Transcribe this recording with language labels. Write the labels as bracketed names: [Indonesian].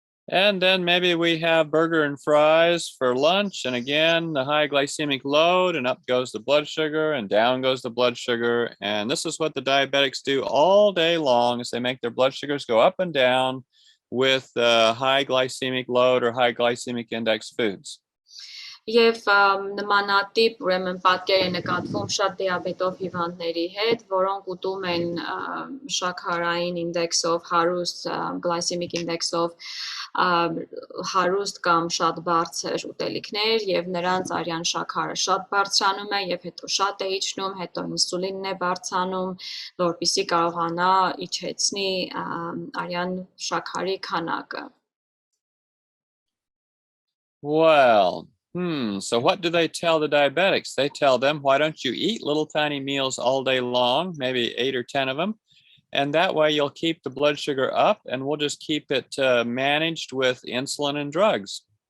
[English] And then maybe we have burger and fries for lunch, and again, the high glycemic load, and up goes the blood sugar, and down goes the blood sugar. And this is what the diabetics do all day long, is they make their blood sugars go up and down with high glycemic load or high glycemic index foods. [Armenian] Եվ նմանատիպ ուրեմն պատկեր է նկատվում շատ դիաբետով հիվանդների հետ, որոնք ուտում են շաքարային ինդեքսով հարուստ, գլայսեմիկ ինդեքսով հարուստ կամ շատ բարձր ուտելիքներ եւ նրանց արյան շաքարը շատ բարձրանում է եւ հետո շատ է իջնում, հետո ինսուլինն է բարձրանում, որպեսզի կարողանա իջեցնի արյան շաքարի քանակը։ [English] Well, so what do they tell the diabetics? They tell them, why don't you eat little tiny meals all day long, maybe 8 or 10 of them, and that way you'll keep the blood sugar up, and we'll just keep it managed with insulin and drugs.